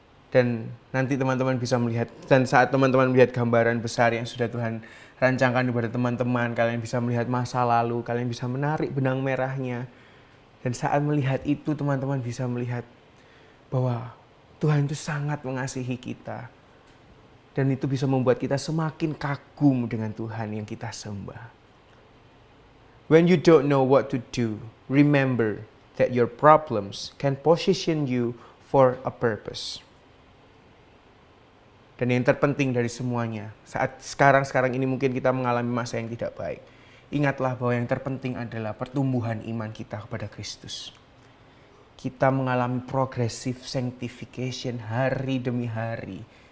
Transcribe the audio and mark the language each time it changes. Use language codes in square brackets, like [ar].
[id] Dan nanti teman-teman bisa melihat, dan saat teman-teman melihat gambaran besar yang sudah Tuhan rancangkan kepada teman-teman, kalian bisa melihat masa lalu, kalian bisa menarik benang merahnya. Dan saat melihat itu, teman-teman bisa melihat bahwa Tuhan itu sangat mengasihi kita. Dan itu bisa membuat kita semakin kagum dengan Tuhan yang kita sembah. [en] When you don't know what to do, remember that your problems can position you for a purpose. [id] Dan yang terpenting dari semuanya, saat sekarang ini mungkin kita mengalami masa yang tidak baik. Ingatlah bahwa yang terpenting adalah pertumbuhan iman kita kepada Kristus. Kita mengalami progressive sanctification hari demi hari.